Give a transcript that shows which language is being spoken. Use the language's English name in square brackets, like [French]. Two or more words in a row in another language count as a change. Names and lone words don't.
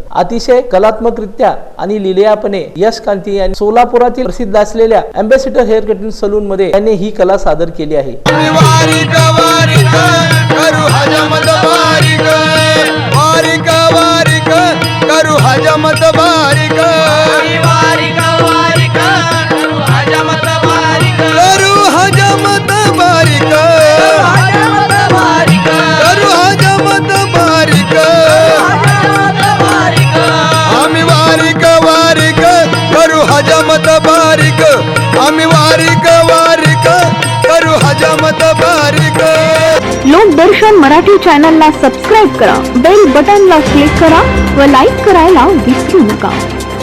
[Marathi] अतिशय कलात्मकरित्या आणि लिलयापणे यश कांती यांनी सोलापुरातील प्रसिद्ध असलेल्या अँबॅसिडर हेअर कटिंग सलून मध्ये त्यांनी ही कला सादर केली आहे। करू हजमत बारिक वारिक वारिक करू हजमत बारिक करू हजमत बारिक हजमत बारिक करू हजमत बारिक हजमत बारिक आम्ही वारिक वारिक करू हजमत बारिक आम्ही वारिक वारिक करू हजमत बारिक। लोकदर्शन मराठी चॅनलला सबस्क्राइब करा, [English] bell button [Marathi] क्लिक करा व लाईक करायला विसरू नका।